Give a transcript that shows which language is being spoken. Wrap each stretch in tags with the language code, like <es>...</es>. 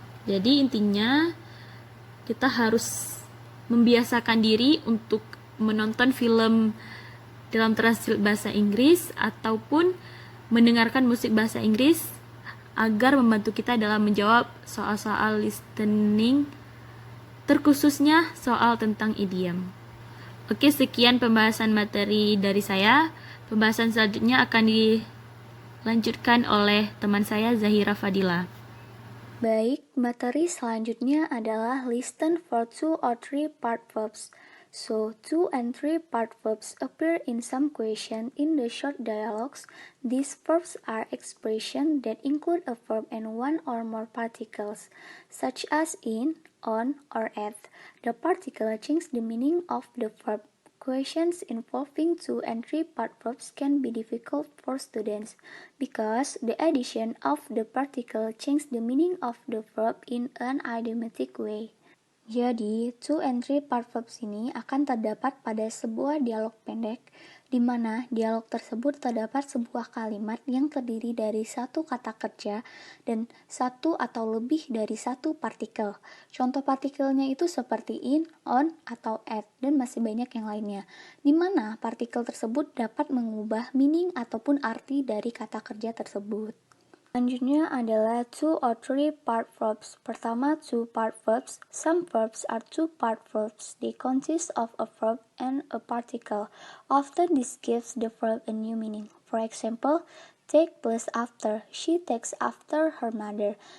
<id>Jadi intinya kita harus membiasakan diri untuk menonton film dalam translate bahasa Inggris ataupun mendengarkan musik bahasa Inggris agar membantu kita dalam menjawab soal-soal listening, terkhususnya soal tentang idiom. Oke, sekian pembahasan materi dari saya. Pembahasan selanjutnya akan dilanjutkan oleh teman saya Zahira Fadila. Baik, materi selanjutnya adalah</id> <en>listen for 2 or 3 part verbs. So, 2 and 3 part verbs appear in some question in the short dialogues. These verbs are expressions that include a verb and one or more particles, such as in, on, or at. The particle changes the meaning of the verb. Questions involving 2 and 3 part verbs can be difficult for students because the addition of the particle changes the meaning of the verb in an idiomatic way.</en> <id>Jadi, 2 and 3 part verbs ini akan terdapat pada sebuah dialog pendek, di mana dialog tersebut terdapat sebuah kalimat yang terdiri dari satu kata kerja dan satu atau lebih dari satu partikel. Contoh partikelnya itu seperti in, on, atau at, dan masih banyak yang lainnya, di mana partikel tersebut dapat mengubah meaning ataupun arti dari kata kerja tersebut. Selanjutnya adalah 2 or 3 part verbs. Pertama, 2 part verbs.</id> <en>Some verbs are 2 part verbs. They consist of a verb and a particle. Often this gives the verb a new meaning. For example, take plus after. She takes after her mother.</en>